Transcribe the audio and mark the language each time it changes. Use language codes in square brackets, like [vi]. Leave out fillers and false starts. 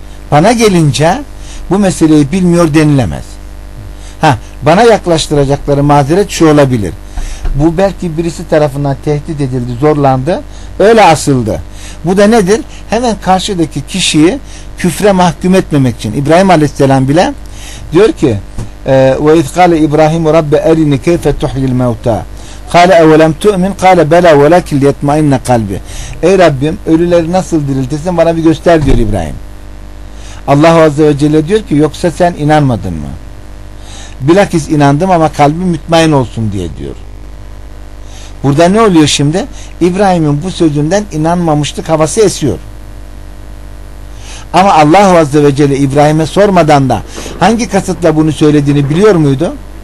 [tr] Bana gelince bu meseleyi bilmiyor denilemez. Bana yaklaştıracakları mazeret şu olabilir. Bu belki birisi tarafından tehdit edildi, zorlandı, öyle asıldı. Bu da nedir? Hemen karşıdaki kişiyi küfre mahkum etmemek için. İbrahim Aleyhisselam bile diyor ki [ar] وَاِذْ قَالَ اِبْرَاهِيمُ رَبَّ اَرِنِ كَيْفَ تُحْيِي الْمَوْتَى قَالَ اَوَلَمْ تُؤْمِنْ قَالَ بَلَا وَلَكِ لِيَتْمَئِنَّ قَلْبِ [tr] Ey Rabbim, ölüleri nasıl diriltirsin bana bir göster diyor İbrahim. Allah Azze ve Celle diyor ki yoksa sen inanmadın mı? Bilakis inandım ama kalbim mütmain olsun diye diyor. Burada ne oluyor şimdi? İbrahim'in bu sözünden inanmamıştık havası esiyor. Ama Allah Azze ve Celle İbrahim'e sormadan da hangi kasıtla bunu söylediğini biliyor muydu?